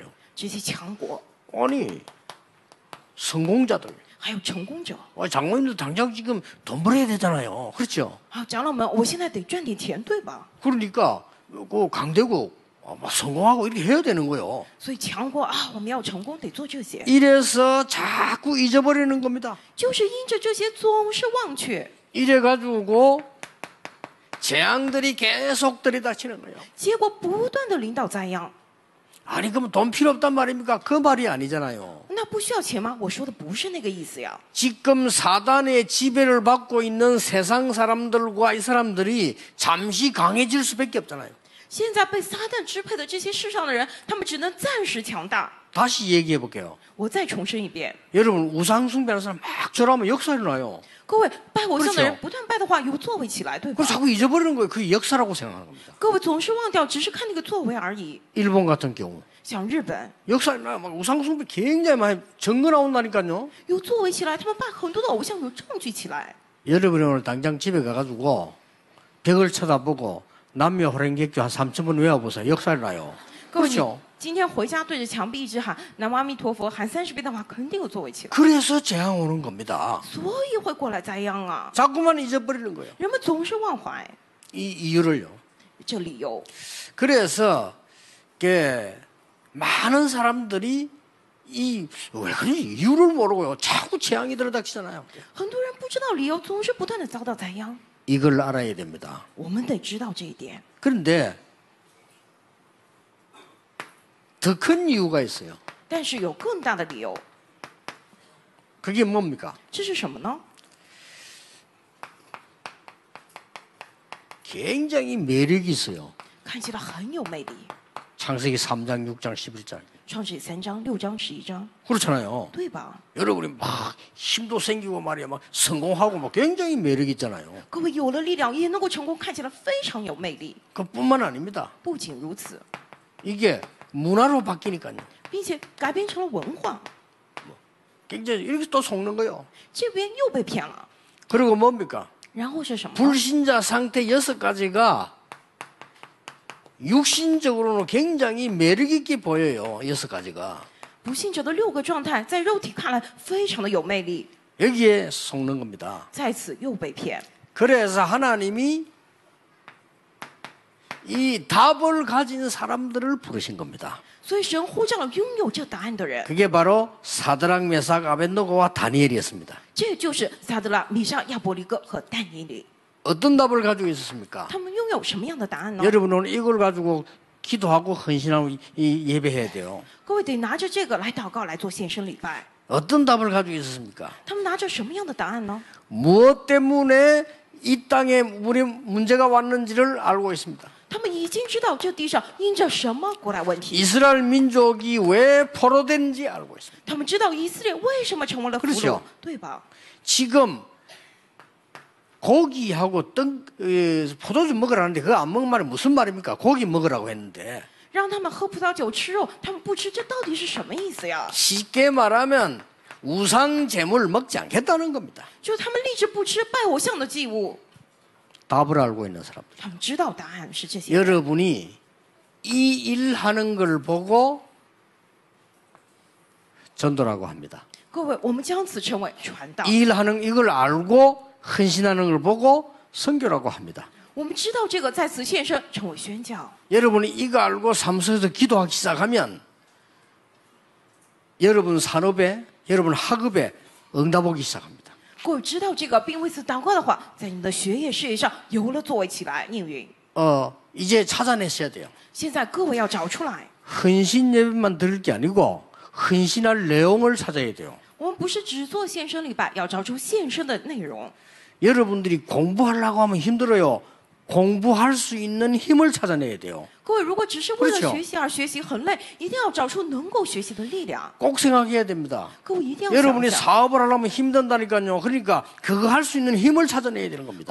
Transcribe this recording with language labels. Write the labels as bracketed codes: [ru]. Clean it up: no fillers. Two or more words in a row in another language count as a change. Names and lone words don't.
[zh] 这些强国 [ko] 아니 성공자들. [zh] 还有成功者。 [ko] 장로님도 당장 지금 돈 벌어야 되잖아요. 그렇죠? [zh] 好，长老们，我现在得赚点钱，对吧？ [ko] 그러니까 그 강대국 막 성공하고 이렇게 해야 되는 거예요. [zh] 所以强国啊，我们要成功得做这些， [ko] 이래서 자꾸 잊어버리는 겁니다. [zh] 就是因着这些总是忘却， [ko] 이래가지고 재앙들이 계속 들이닥치는 거예요. [zh] 结果不断的领导灾殃。 [ko] 아니 그러면 돈 필요 없단 말입니까? 그 말이 아니잖아요. [zh] 那不需要钱吗？我说的不是那个意思呀。 [ko] 지금 사단의 지배를 받고 있는 세상 사람들과 이 사람들이 잠시 강해질 수밖에 없잖아요. [zh] 现在被撒旦支配的这些世上的人，他们只能暂时强大。 [ko] 다시 얘기해 볼게요. [zh] 我再重申一遍， [ko] 여러분 우상 숭배하는 사람 막 절하면 역사 일어나요. [zh] 各位拜偶像的人 [ko] 그렇죠 [zh] 不断拜的话，有作为起来，对吧 [ko] 그걸 ？ 자꾸 잊어버리는 거예요. 그게 역사라고 생각하는 겁니다. [zh] 各位总是忘掉，只是看那个作为而已。 [ko] 일본 같은 경우 [zh] 像日本 [ko] 역사 일어나요. 막 우상 숭배 굉장히 많이 증거 나온다니까요. [zh] 有作为起来，他们拜很多的偶像有证据起来。 [ko] 여러분이 오늘 당장 집에 가가지고 벽을 쳐다보고 남녀 호랭객교 한 3,000번 외워보세요. 역사 일어나요. [zh] 各位，你 [ko] 그렇죠? [zh] 今天回家对着墙壁一直喊“南无阿弥陀佛”，喊30遍的话，肯定有作为起来， [ko] 그래서 재앙 오는 겁니다. [zh] 所以会过来灾殃啊！ [ko] 자꾸만 잊어버리는 거예요. [zh] 人们总是忘怀 [ko] 이 이유를요. [zh] 这理由， [ko] 그래서 많은 사람들이 왜 그런지 이유를 모르고요. 자꾸 재앙이 들어닥치잖아요. [zh] 很多人不知道理由，总是不断的遭到灾殃。 [ko] 이걸 알아야 됩니다. [zh] 我们得知道这一点。 [ko] 그런데 더 큰 이유가 있어요. [zh] 但是有更大的理由， [ko] 그게 뭡니까? [zh] 这是什么呢？ [ko] 굉장히 매력이 있어요. [zh] 看起来很有魅力。 [ko] 창세기 3장, 6장, 11장. [zh] 创世3章、6章、11章， [ko] 그렇잖아요. [zh] 对吧？ [ko] 여러분이 막 힘도 생기고 말이야, 막 성공하고 막 굉장히 매력 있잖아요. [zh] 各位有了力量也能够成功，看起来非常有魅力。 [ko] 그뿐만 아닙니다. [zh] 不仅如此， [ko] 이게 문화로 바뀌니까요. [zh] 并且改编成了文化， [ko] 굉장히 이렇게 또 속는 거예요. [zh] 这边又被骗了。 [ko] 그리고 뭡니까? [zh] 然后是什么？ [ko] 불신자 상태 6가지가 육신적으로는 굉장히 매력 있게 보여요. 6가지가. [zh] 不信者的6个状态，在肉体看来非常的有魅力， [ko] 여기에 속는 겁니다. [zh] 在此又被骗。 [ko] 그래서 하나님이 이 답을 가진 사람들을 부르신 겁니다. [zh] 所以神呼召了拥有这答案的人， [ko] 그게 바로 사드락, 메삭, 아벳노고와 다니엘이었습니다. [zh] 这就是撒德拉、米沙、亚伯利哥和但以理。 [ko] 어떤 답을 가지고 있었습니까? [zh] 他们拥有什么样的答案呢？ [ko] 여러분 오늘 이걸 가지고 기도하고 헌신하고 예배해야 돼요. [zh] 各位得拿着这个来祷告，来做献身礼拜。 [ko] 어떤 답을 가지고 있었습니까? [zh] 他们拿着什么样的答案呢？ [ko] 무엇 때문에 이 땅에 우리 문제가 왔는지를 알고 있습니다. [zh] 他们已经知道这地上因着什么过来问题， [ko] 이스라엘 민족이 왜 포로된지 알고 있습니다. [zh] 他们知道以色列为什么成为了俘虏 [ko] 그렇죠 ， [zh] 对吧？ [ko] 지금 고기하고 포도주 먹으라는데 그거 안 먹은 말이 무슨 말입니까? 고기 먹으라고 했는데 [zh] 让他们喝葡萄酒吃肉，他们不吃，这到底是什么意思呀？ [ko] 쉽게 말하면 우상 제물 먹지 않겠다는 겁니다. [zh] 就是他们立志不吃拜偶像的祭物， [ko] 답을 알고 있는 사람. [zh] 他们知道答案是这些。 [ko] 여러분이 이 일하는 걸 보고 전도라고 합니다. [zh] 各位，我们将此称为传道。 [ko] 이 일하는 이걸 알고 헌신하는 걸 보고 선교라고 합니다. [zh] 我们知道这个在此献身，称为宣教。 [ko] 여러분이 이거 알고 사무소에서 기도하기 시작하면 여러분 산업에, 여러분 학업에 응답 오기 시작합니다. [zh] 各位知道这个，并为此祷告的话，在你们的学业事业上有了作为起来，应允。 [ko] 이제 찾아내셔야 돼요. [zh] 现在各位要找出来， [ko] 헌신 예배만 드릴 게 아니고 헌신할 내용을 찾아야 돼요. [zh] 我们不是只做献身礼拜，要找出献身的内容。 [ko] 여러분들이 공부하려고 하면 힘들어요. 공부할 수 있는 힘을 찾아내야 돼요. [zh] 各位，如果只是为了 [ko] 그렇죠 [zh] 学习而学习，很累，一定要找出能够学习的力量。 [ko] 꼭 생각해야 됩니다. [zh] 各位一定要想 [ko] 여러분이 [zh] 想， [ko] 사업을 하려면 힘든다니까요. 그러니까 그거 할 수 있는 힘을 찾아내야 되는 겁니다.